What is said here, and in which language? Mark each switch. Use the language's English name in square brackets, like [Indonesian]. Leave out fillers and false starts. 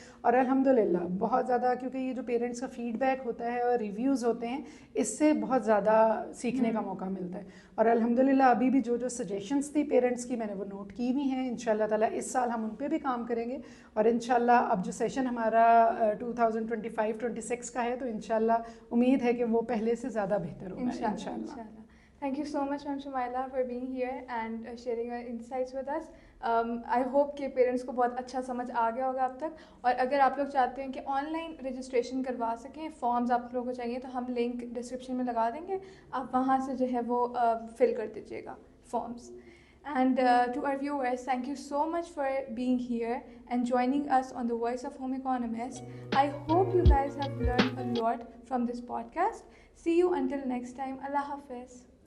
[Urdu] اور الحمدللہ بہت زیادہ, کیونکہ یہ جو پیرنٹس کا فیڈ بیک ہوتا ہے اور ریویوز ہوتے ہیں, اس سے بہت زیادہ سیکھنے کا موقع ملتا ہے. اور الحمدللہ ابھی بھی جو سجیشنس تھی پیرنٹس کی میں نے وہ نوٹ کی ہوئی ہیں. انشاءاللہ تعالیٰ اس سال ہم ان پہ بھی کام کریں گے, اور انشاءاللہ اب جو سیشن ہمارا 2025-26 کا ہے, تو انشاءاللہ امید ہے کہ وہ پہلے سے زیادہ بہتر ہوگا انشاءاللہ. [English] Thank you so much, Ma'am Shumaila, for being here and sharing your insights with us. I hope [Urdu] کہ پیرنٹس کو بہت اچھا سمجھ آ گیا ہوگا اب تک. اور اگر آپ لوگ چاہتے ہیں کہ آن لائن رجسٹریشن کروا سکیں, فارمز آپ لوگوں کو چاہیے, تو ہم لنک ڈسکرپشن میں لگا دیں گے, آپ وہاں سے جو ہے وہ فل کر دیجیے گا forms. [English] And to our viewers, thank you so much for being here and joining us on the Voice of Home Economist. I hope you guys have learned a lot from this podcast. See you until next time. Allah Hafiz.